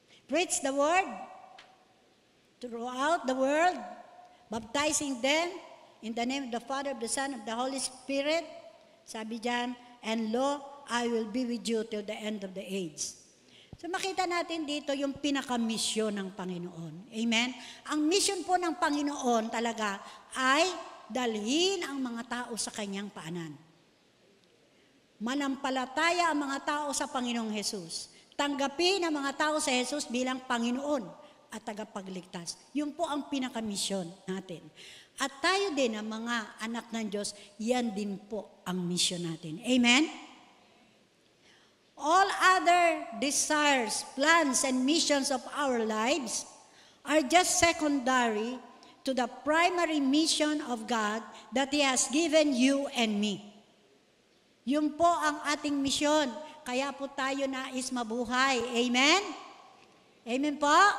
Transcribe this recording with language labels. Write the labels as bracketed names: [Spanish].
[English] Preach the word throughout the world, baptizing them in the name of the Father, of the Son, of the Holy Spirit. [Filipino] Sabi diyan, [English] and lo, I will be with you till the end of the age. [Filipino] So makita natin dito yung pinaka-mission ng Panginoon. Amen? Ang mission po ng Panginoon talaga ay dalhin ang mga tao sa kanyang paanan. Manampalataya ang mga tao sa Panginoong Jesus. Tanggapin ang mga tao sa Jesus bilang Panginoon at tagapagligtas. Yun po ang pinaka-mission natin. At tayo din, ang mga anak ng Diyos, yan din po ang mission natin. [English] Amen? All other desires, plans, and missions of our lives are just secondary to the primary mission of God that He has given you and me. [Filipino] Yun po ang ating misyon. Kaya po tayo nais mabuhay. Amen? Amen po?